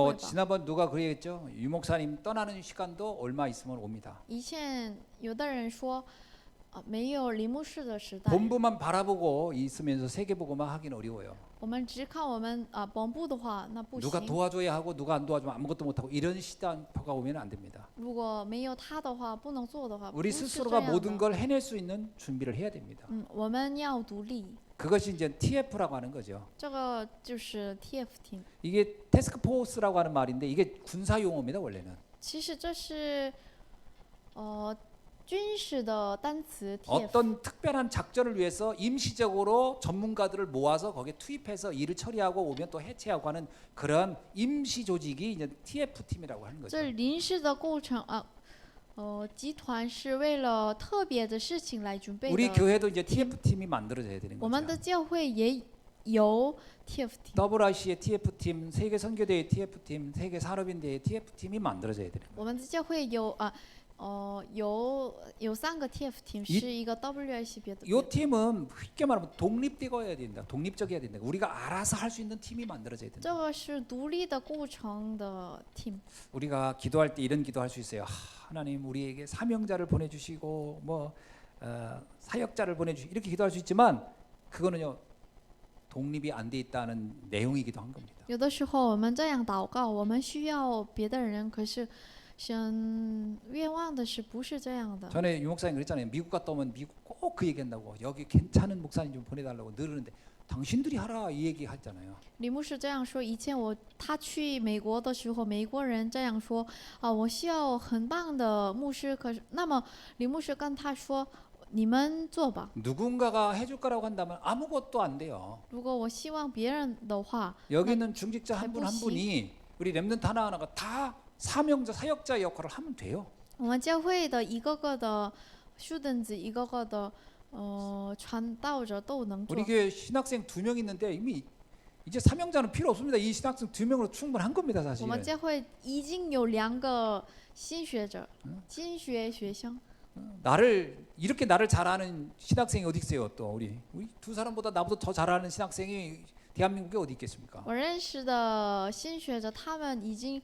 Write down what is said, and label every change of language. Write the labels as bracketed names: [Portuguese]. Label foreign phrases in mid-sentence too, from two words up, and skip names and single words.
[Korean] 뭐 [Chinese] 会吧。 [Korean] 지난번 누가 그랬죠? 유 목사님 떠나는 시간도 얼마 있으면 옵니다. [Chinese] 以前有的人说，没有林牧师的时代， [Korean] 본부만 바라보고 있으면서 세계보고만 하기는 어려워요. [Chinese] 我们只看我们本部的话，那不 [Korean] 누가 [Chinese] 行。 [Korean] 도와줘야 하고 누가 안 도와주면 아무것도 못하고 이런 시단표가 오면 안 됩니다. [Chinese] 如果没有他的话，不能做的话，不 [Korean] 우리 [Chinese] 是这 [Korean] 스스로가 [Chinese] 样 [Korean] 모든 [Chinese] 的。 [Korean] 걸 해낼 수 있는 준비를 해야 됩니다. [Chinese] 我们要独立， [Korean] 그것이 이제 TF라고 하는 거죠. [Chinese] 这个就是 [English] TF team。 [Korean] 이게 태스크포스라고 하는 말인데 이게 군사 용어입니다. 원래는 [Chinese] 其实这是军事的单词 TF。 [Korean] 어떤 특별한 작전을 위해서 임시적으로 전문가들을 모아서 거기에 투입해서 일을 처리하고 오면 또 해체하고 하는 그런 임시 조직이 이제 TF 팀이라고 하는 거죠. [Chinese] 这临时的构成集团是为了特别的事情来准备 [Korean] 우리 [Chinese] 的。 [Korean] 교회도 이제 TF 팀이 만들어져야 되는 [Chinese] 我们的 [Korean] 거죠. [Chinese] 教会也有 [English] TF team。 [Korean] WRC의 TF 팀, 세계 선교대의 TF 팀, 세계 산업인대의 TF 팀이 만들어져야 되는 거예요. [Chinese] 我们的教会有3个 [English] TF team， [Korean] 이 [Chinese] 是一个 WIC 别的。 [Korean] 이 팀은 쉽게 말하면 독립되어야 된다. 독립적이어야 된다. 우리가 알아서 할 수 있는 팀이 만들어져야 된다. [Chinese] 这个是独立的构成的 team。 [Korean] 우리가 기도할 때 이런 기도할 수 있어요. 하나님 우리에게 사명자를 보내주시고 뭐 사역자를 보내주시고 이렇게 기도할 수 있지만 그거는요 독립이 안 돼 있다는 내용이기도 한 겁니다. [Chinese] 有的时候我们这样祷告，我们需要别的人，可是神愿望的是不是这样的？ [Korean] 전에 유 목사님 그랬잖아요. 미국 갔다 오면 미국 꼭 그 얘기한다고 여기 괜찮은 목사님 좀 보내달라고 늘는데 당신들이 하라 이 얘기 하잖아요. [Chinese] 李牧师这样说，以前他去美国的时候，美国人这样说我需要很棒的牧师，可是那么李牧师跟他说，你们做吧。 [Korean] 누군가가 해줄 거라고 한다면 아무것도 안 돼요. [Chinese] 如果我希望别人的话， [Korean] 여기 있는 중직자 한 분 한 해보시. 분이 우리 렘넌트 하나하나가 다 사명자 사역자 역할을 하면 돼요. [Chinese] 我们教会的一个个的students，一个个的传道者都能做 [Korean] 우리 。 교회 신학생 2명 있는데 이미 이제 사명자는 필요 없습니다. 이 신학생 2명으로 충분한 겁니다, [Chinese] 我 [Korean] 사실. [Chinese] 们教会已经有2个新学者，新学生。 [Korean] 이렇게 나를 잘하는 신학생이 어디 있어요? 또 우리 두 사람보다 나보다 더 잘하는 신학생이 대한민국에 어디 있겠습니까? [Chinese] 我认识的新学者，他们已经